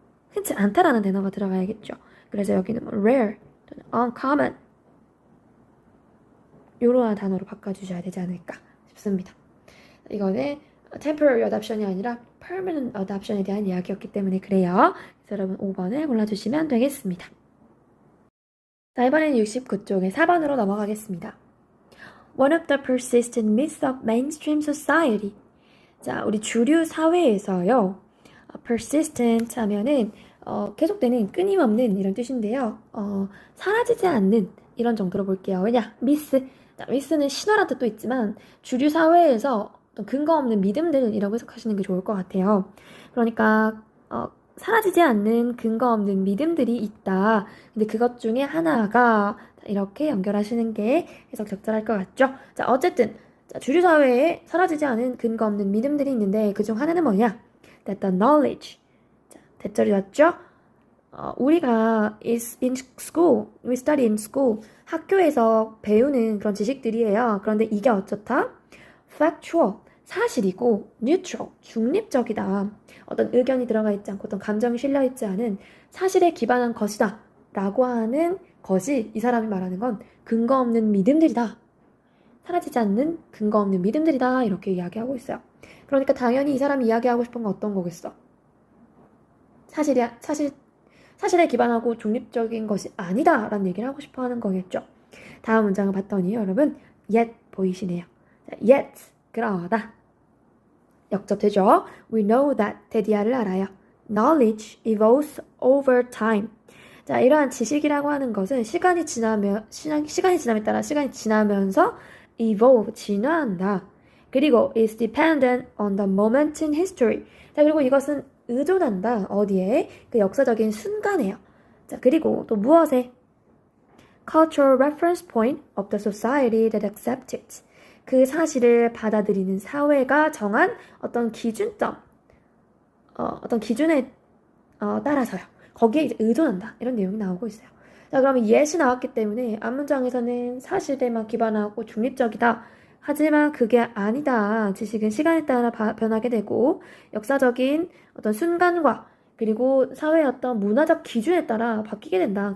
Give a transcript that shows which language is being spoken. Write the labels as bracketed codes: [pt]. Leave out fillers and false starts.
[ko] 흔치 않다라는 단어가 들어가야겠죠. 그래서 여기는 뭐 rare, 또는 uncommon 이러한 단어로 바꿔주셔야 되지 않을까 싶습니다. 이거는 temporary adoption이 아니라 permanent adoption에 대한 이야기였기 때문에 그래요. 그래서 여러분 5번을 골라주시면 되겠습니다. 자, 이번에는 69쪽에 4번으로 넘어가겠습니다. [en] One of the persistent myths of mainstream society. [ko] 자, 우리 주류 사회에서요. persistent 하면은 계속되는 끊임없는 이런 뜻인데요. 사라지지 않는 이런 정도로 볼게요. 왜냐? 미스. 자, 미스는 신화란 뜻도 있지만 주류 사회에서 어떤 근거 없는 믿음들이라고 해석하시는 게 좋을 것 같아요. 그러니까 사라지지 않는 근거 없는 믿음들이 있다. 근데 그것 중에 하나가 이렇게 연결하시는 게 해석 적절할 것 같죠? 자, 어쨌든 자, 주류 사회에 사라지지 않은 근거 없는 믿음들이 있는데 그중 하나는 뭐냐? [en] That the knowledge. [ko] 자, 대절이 왔죠? [en] 우리가 is in school, we study in school. [ko] 학교에서 배우는 그런 지식들이에요. 그런데 이게 어쩌다? factual, 사실이고 neutral, 중립적이다. 어떤 의견이 들어가 있지 않고 어떤 감정이 실려 있지 않은 사실에 기반한 것이다. 라고 하는 것이 이 사람이 말하는 건 근거 없는 믿음들이다. 사라지지 않는 근거 없는 믿음들이다. 이렇게 이야기하고 있어요. 그러니까 당연히 이 사람이 이야기하고 싶은 건 어떤 거겠어? 사실에 기반하고 중립적인 것이 아니다 라는 얘기를 하고 싶어 하는 거겠죠. 다음 문장을 봤더니 여러분 yet 보이시네요. yet 그러다 역접되죠. [en] We know that [ko] 대디아를 알아요. [en] Knowledge evolves over time. [ko] 자, 이러한 지식이라고 하는 것은 시간이 지남에 따라 시간이 지나면서 evolve, 진화한다. [en] 그리고 is dependent on the moment in history. [ko] 자, 그리고 이것은 의존한다. 어디에? 그 역사적인 순간에요. 자, 그리고 또 무엇에? [en] Cultural reference point of the society that accepts it. [ko] 그 사실을 받아들이는 사회가 정한 어떤 기준점, 어떤 기준에 따라서요. 거기에 이제 의존한다. 이런 내용이 나오고 있어요. 자, 그러면 yes이 나왔기 때문에 앞문장에서는 사실에만 기반하고 중립적이다. 하지만 그게 아니다. 지식은 시간에 따라 변하게 되고 역사적인 어떤 순간과 그리고 사회의 어떤 문화적 기준에 따라 바뀌게 된다.